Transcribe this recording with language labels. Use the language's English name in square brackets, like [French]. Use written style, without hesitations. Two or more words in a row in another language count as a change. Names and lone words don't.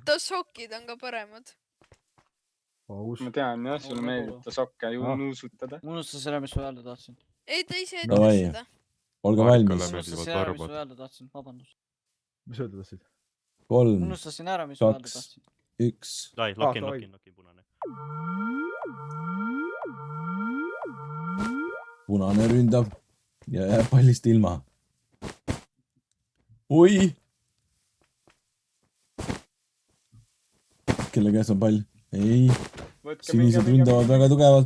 [Estonian] ta sokid on ka paremad . aus ma . tean jah , sulle meeldib ta sokke ju Ah. nuusutada . ma unustasin selle , mis ma öelda tahtsin . ei , ta ise Davai. ütles seda . olge Marikale valmis . meeldivad unustasin ära , mis varbad. ma öelda tahtsin , vabandust . mis öelda tahtsid ? 3 , unustasin ära , mis ma öelda 2. tahtsin . 1 . Lai , lock-in , davai. lock-in , punane . punane ründab ja jääb pallist ilma . oi . kelle käes on pall ? ei , sinised ründavad väga tugevalt .